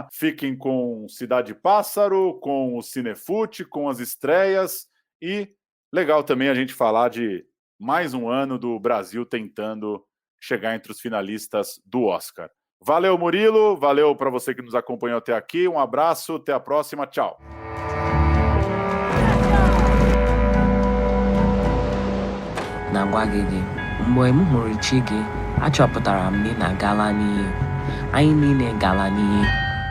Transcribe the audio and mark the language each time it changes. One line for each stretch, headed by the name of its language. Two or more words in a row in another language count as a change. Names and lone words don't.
Portuguese: Fiquem com Cidade Pássaro, com o Cinefute, com as estreias e legal também a gente falar de mais um ano do Brasil tentando chegar entre os finalistas do Oscar. Valeu, Murilo, valeu para você que nos acompanhou até aqui, um abraço, até a próxima, tchau.
Igbo: Na-agwa gị mgbe m hụrụ chi gị achọpụtara m na ị na-agala n'iyi anyị niile gala n'iyi